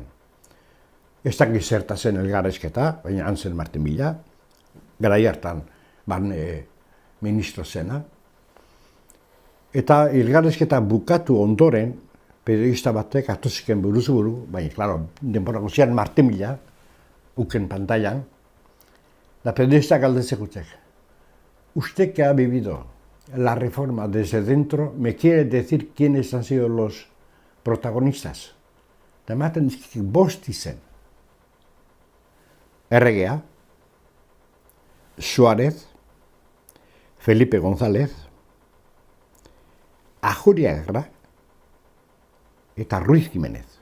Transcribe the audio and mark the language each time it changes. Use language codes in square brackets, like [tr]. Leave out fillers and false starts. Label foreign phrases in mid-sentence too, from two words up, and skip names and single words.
[eu] Ez dakit zerta zen elgarrizketa, baina Anzen Martin Villa, garai hartan ministro zena, eta elgarrizketa bukatu ondoren, periodista batek hartu ziken buruz buru, baina, klaro, denbora guztian Martin Villa, uken pantailan, [es] la periodista galdetzekutek. Usted que ha vivido la reforma desde dentro, ¿me quiere decir quiénes han sido los protagonistas? [eu] Eta ematen dizkik bost izen. Erregea, Suárez, Felipe González, Ajuriaga eta Ruiz Jiménez.